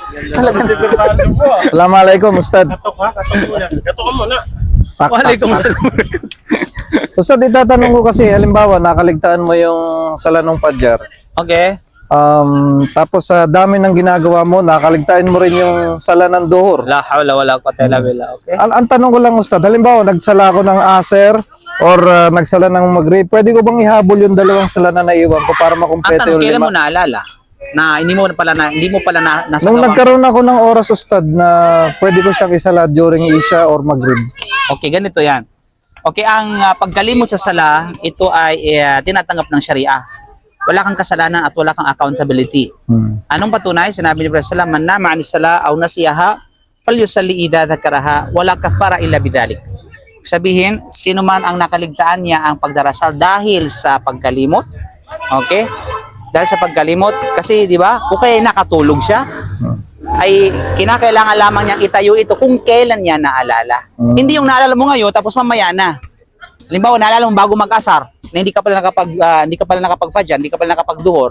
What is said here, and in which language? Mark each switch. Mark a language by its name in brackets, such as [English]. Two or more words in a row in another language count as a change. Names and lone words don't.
[Filipino] Assalamualaikum, Ustad. Katok mo na. Waalaikumsalam. Ustad, itatanong ko kasi, halimbawa, nakaligtaan mo yung salanong Padjar. Okay. Tapos sa dami ng ginagawa mo, nakaligtaan mo rin yung sala ng duhur. [Arabic] لا حول ولا قوة إلا بالله. [Filipino] Okay. Ang tanong ko lang, Ustad, halimbawa, nagsala ako ng Aser or nagsala ng Maghrib, pwede ko bang ihabol yung dalawang sala na naiwan ko para Ang makumpleto tanong, yung kailan mo lima? naalala? Na hindi mo pala nasa Nung gawang- nagkaroon ako ng oras, Ustad, na pwede ko siyang isala during Isha or Maghrib. Okay, ganito yan. Okay, ang pagkalimot sa sala, ito ay tinatanggap ng Sharia. Wala kang kasalanan at wala kang accountability. Anong patunay? Sinabi ni Prophet [Arabic] صلى الله عليه وسلم، "من نام عن الصلاة أو نسيها فليصل إذا ذكرها ولا كفارة إلا بذلك." [Filipino] Sabihin, sino man ang nakaligtaan niya ang pagdarasal dahil sa pagkalimot. Okay? Dahil sa pagkalimot, kasi 'di ba? Kung kaya nakatulog siya, ay kinakailangan lamang niyang itayo ito kung kailan niya naalala. Hindi yung naalala mo ngayon tapos mamaya na. Halimbawa, naalala mo bago mag-asar, na hindi ka pala nakapag-fajr, hindi ka pala nakapag-duhur.